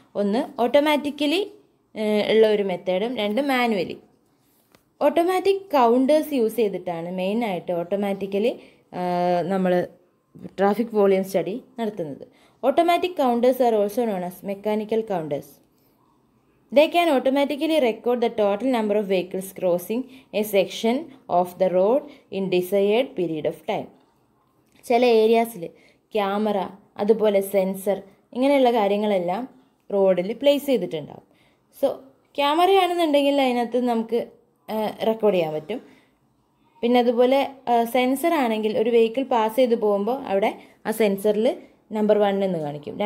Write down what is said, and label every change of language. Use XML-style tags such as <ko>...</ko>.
<ml>ഒന്ന് ഓട്ടോമാറ്റിക്കലി ഉള്ള ഒരു മെത്തേഡും, 2 മാനുവലി. ഓട്ടോമാറ്റിക് കൗണ്ടേഴ്സ് യൂസ് ചെയ്തിട്ടാണ് മെയിനായിട്ട് ഓട്ടോമാറ്റിക്കലി നമ്മൾ ട്രാഫിക് വോളിയം സ്റ്റഡി നടത്തുന്നത്.</ml> <en>Automatic counters are also known as mechanical counters. They can automatically record the total number of vehicles crossing a section of the road in desired period of time.</en> <ml>ചില ഏരിയാസിൽ camera, അതുപോലെ sensor, ഇങ്ങനെയുള്ള കാര്യങ്ങളെല്ലാം റോഡിൽ place ചെയ്തിട്ടുണ്ടാകും. So ക്യാമറയാണെന്നുണ്ടെങ്കിൽ അതിനകത്ത് നമുക്ക് record ചെയ്യാൻ പറ്റും. പിന്നെ അതുപോലെ സെൻസർ ആണെങ്കിൽ ഒരു വെഹിക്കിൾ പാസ് ചെയ്ത് പോകുമ്പോൾ അവിടെ ആ സെൻസറിൽ നമ്പർ 1 എന്ന് കാണിക്കും.</ml>